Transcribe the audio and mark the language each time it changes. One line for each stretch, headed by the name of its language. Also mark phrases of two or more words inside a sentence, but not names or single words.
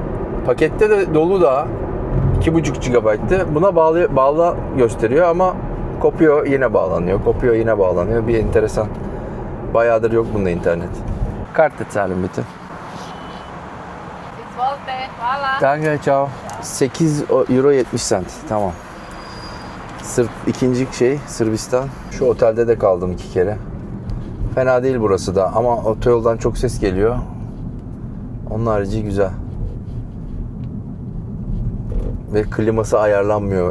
Turkish: Pakette de dolu da 2,5 GB'tı. Buna bağlı gösteriyor ama kopuyor yine bağlanıyor. Kopuyor yine bağlanıyor. Bir enteresan. Bayağıdır yok bunda internet. Kart et Salim bitti. 6 volte, hvala.
German: Danke, ciao. 8 euro 70 cent.
Turkish: Tamam. İkinci şey Sırbistan. Şu otelde de kaldım 2 kere. Fena değil burası da ama otoyoldan çok ses geliyor. Onun harici güzel. Ve kliması ayarlanmıyor.